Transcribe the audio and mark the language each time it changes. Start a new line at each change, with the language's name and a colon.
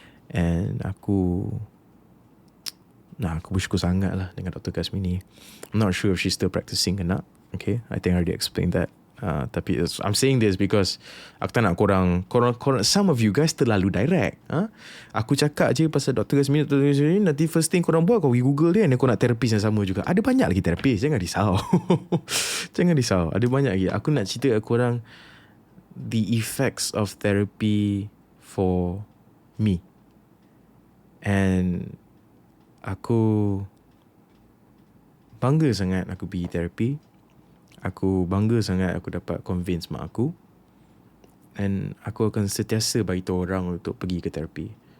Malay: And aku bersyukur sangat lah dengan Dr. Kasmini.
English: I'm not sure if she's still practicing or not. Okay, I think I already explained that. Tapi I'm saying this because aku tak nak korang, some of you guys terlalu direct.
Malay: Aku cakap je pasal Dr. Kasmini, nanti first thing korang buat, kau pergi Google dia, dan kau nak terapis yang sama juga. Ada banyak lagi terapis, jangan risau. Jangan risau, ada banyak lagi. Aku nak cerita kat korang the effects of therapy for me. And aku bangga sangat aku pergi terapi. Aku bangga sangat aku dapat convince mak aku. And aku akan sentiasa beritahu orang untuk pergi ke terapi.